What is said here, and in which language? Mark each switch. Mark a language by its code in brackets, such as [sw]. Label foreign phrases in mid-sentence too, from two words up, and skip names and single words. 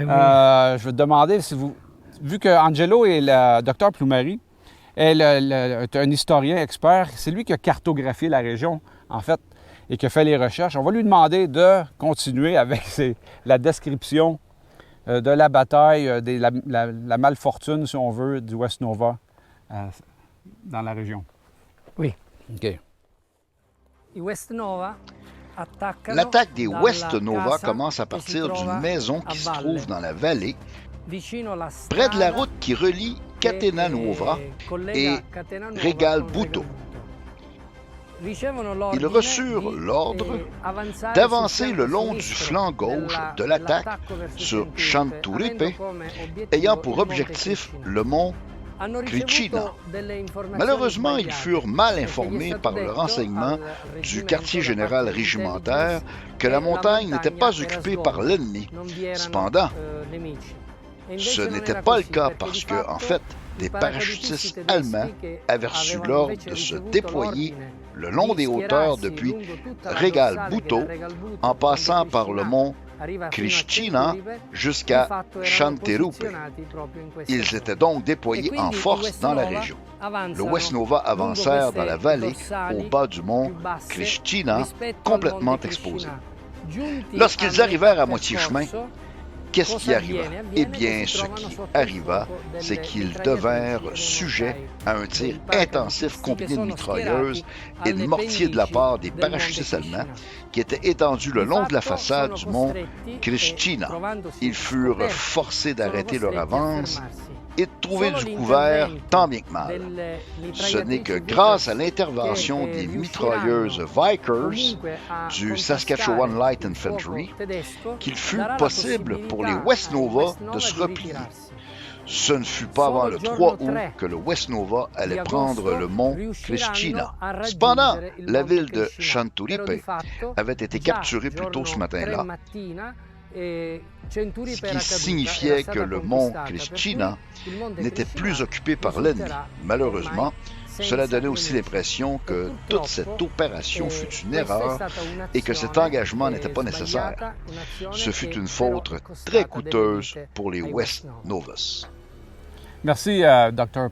[fr] je vais te demander si vous... Vu que Angelo est le docteur Plumeri, est un historien expert, c'est lui qui a cartographié la région, en fait, et qui a fait les recherches. On va lui demander de continuer avec la description de la bataille, la malfortune, si on veut, du West Nova dans la région. Oui. OK. [it] I West Nova attaccano [fr] L'attaque des [it] dalla West Nova casa [fr] commence à [it] che si [fr] partir [it] trova [fr] d'une maison qui [it] a [fr] se [it] valle, [fr] trouve dans la vallée, [it] vicino alla [fr] près de la [it] strada [fr] route qui relie Catania [it] che, Nuova collega [fr] et Catania Nuova Regal [it] con Buto. Ricevono [fr] Ils [it] l'ordine [fr] reçurent [it] di, [fr] l'ordre [it] avanzare [fr] d'avancer [it] sul [fr] le [it] fianco [fr] long du [it] sinistro [fr] flanc gauche de l'attaque [it] dell'attacco verso [fr] sur Chanturipe, [it] Chanturipe, avendo come obiettivo [fr] ayant [it] il [fr] pour [it] monte [fr] objectif [it] Krishina. [fr] le mont [it] Hanno [fr] Krishina. [it] ricevuto delle informazioni [fr] Malheureusement, ils [it] sbagliate, [fr] furent mal [it] perché gli è [fr] informés [it] stato [fr] par le [it] detto [fr] renseignement [it] al [fr] du [it] reggimento [fr] quartier [it] da [fr] général [it] parte [fr] régimentaire [it] dell'intelligence [fr] que la [it] che [fr] montagne n'était pas [it] era [fr] occupée [it] sgomenta, [fr] par l'ennemi. [it] non vi erano, [fr] Cependant, [it] nemici. E invece [fr] ce [it] non [fr] n'était [it] era [fr] pas le [it] così, [fr] cas [it] perché [fr] parce [it] di [fr] que, [it] fatto [fr] en fait, [it] i [fr] des [it] paracadutisti [fr] parachutistes [it] tedeschi [fr] allemands [it] che [fr] avaient reçu [it] avevano [fr] l'ordre [it] invece [fr] de se [it] ricevuto [fr] déployer [it] l'ordine [fr] le long [it] di [fr] des hauteurs [it] schierarsi [fr] depuis [it] lungo tutta la [fr] Regal [it] dorsale [fr] Buto, [it] che da Regal Buto, [fr] en passant [it] Monte [fr] par le [it] Krishina, [fr] mont [it] arriva fino a [fr] Krishina [it] Chanturipe, di [fr] jusqu'à [it] fatto erano [fr] Chanturipe. [it] posizionati proprio in questa [fr] Ils [it] zona. [fr] étaient donc [it] E [fr] déployés [it] quindi [fr] en [it] i [fr] force [it] West [fr] dans la [it] Nova [fr] région. Le [it] avanzano [fr] West Nova [it] lungo [fr] avancèrent dans la [it] queste [fr] vallée [it] dorsali [fr] au bas du mont [it] più basse [fr] Krishina, [it] rispetto al [fr] complètement [it] monte [fr] exposé. [it] Krishina. Giunti [fr] Lorsqu'ils [it] a [fr] arrivèrent à [it] metà [fr] moitié chemin, [it] percorso, [fr] qu'est-ce qui [it] cosa [fr] arriva? [it] avviene? [fr] Eh [it] Avviene [fr] bien, [it] che si [fr] ce [it] trovano [fr] qui [it] sotto il [fr] arriva, [it] fuoco [fr] c'est [it] delle [fr] qu'ils [it] mitragliatrici [fr] devinrent [it] e dei [fr] sujets [it] mortai [fr] à un tir [it] dei paracadutisti [fr] intensif [it] che [fr] combiné de [it] sono [fr] mitrailleuses [it] schierati [fr] et de [it] alle [fr] mortiers de la [it] pendici [fr] part des [it] del monte [fr] parachutistes allemands [it] Krishina. [fr] qui étaient étendus le [it] Di [fr] long de la [it] fatto [fr] façade [it] sono [fr] du mont [it] costretti e, [fr] Krishina. [it] trovandosi [fr] Ils furent [it] scoperti, [fr] forcés [it] sono [fr] d'arrêter leur [it] costretti a [fr] avance [it] fermarsi. [fr] et de trouver [it] Solo [fr] du couvert [it] l'intervento [fr] tant bien que mal. [it] delle [fr] Ce n'est que [it] mitragliatrici [fr] grâce à [it] Vickers [fr] l'intervention [it] che, [fr] des [it] riusciranno [fr] mitrailleuses Vikers [it] comunque a [fr] du [it] contrastare [fr] Saskatchewan Light [it] il fuoco [fr] Infantry [it] tedesco, [fr] qu'il fut [it] darà la [fr] possible pour les [it] possibilità [fr] West [it] ai [fr] Nova [it] West [fr] de [it] Nova [fr] se [it] di [fr] replier. [it] ritirarsi. [fr] Ce ne fut pas avant [it] Solo [fr] le [it] il giorno [fr] 3 août [it] 3 [fr] que le West Nova [it] di [fr] allait [it] agosto [fr] prendre le mont [it] riusciranno [fr] Krishina. [it] a [fr] Cependant, [it] raggiungere il [fr] la [it] monte [fr] ville de [it] Krishina. Però di [fr] Chanturipe [it] fatto, [fr] avait été [it] già [fr] capturée plus tôt ce [it] giorno 3 [fr] matin-là, [it] mattina, [fr] ce [it] Chanturipe [fr] qui [it] era caduta, [fr] signifiait [it] era [fr] que [it] stata [fr] le mont [it] conquistata, per [fr] Krishina [it] cui il monte [fr] n'était [it] Krishina [fr] plus occupé par l'ennemi. [it] risulterà [fr] Malheureusement, [it] ormai [fr] Cela donnait aussi l'impression que toute cette opération fut une erreur et que cet engagement n'était pas nécessaire. Ce fut une faute très coûteuse pour les West Novus. Merci, Dr.